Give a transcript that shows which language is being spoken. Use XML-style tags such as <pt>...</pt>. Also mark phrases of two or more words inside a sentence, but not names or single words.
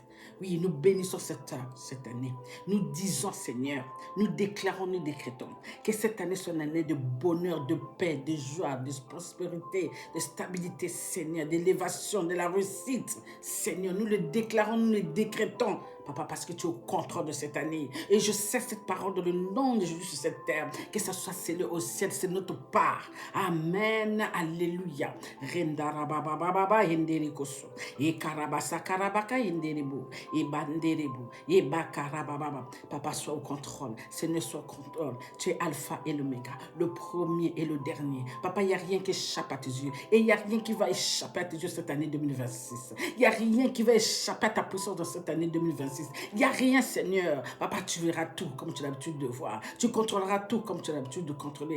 <fr>Oui, nous bénissons cette année. Nous disons, Seigneur, nous déclarons, nous décrétons que cette année soit une année de bonheur, de paix, de joie, de prospérité, de stabilité, Seigneur, d'élévation, de la réussite. Seigneur, nous le déclarons, nous le décrétons, papa, parce que tu es au contrôle de cette année. Et je sais cette parole dans le nom de Jésus sur cette terre, que ça soit scellé au ciel, c'est notre part. Amen, alléluia. Rendarabababa henderikoso, e karabasa karabaka henderibu, Et banderebo, et bakarababa. Papa, sois au contrôle. Seigneur, sois au contrôle. Tu es Alpha et l'Oméga, le premier et le dernier. Papa, il n'y a rien qui échappe à tes yeux. Et il n'y a rien qui va échapper à tes yeux cette année 2026. Il n'y a rien qui va échapper à ta puissance dans cette année 2026. Il n'y a rien, Seigneur. Papa, tu verras tout comme tu as l'habitude de voir. Tu contrôleras tout comme tu as l'habitude de contrôler.</fr>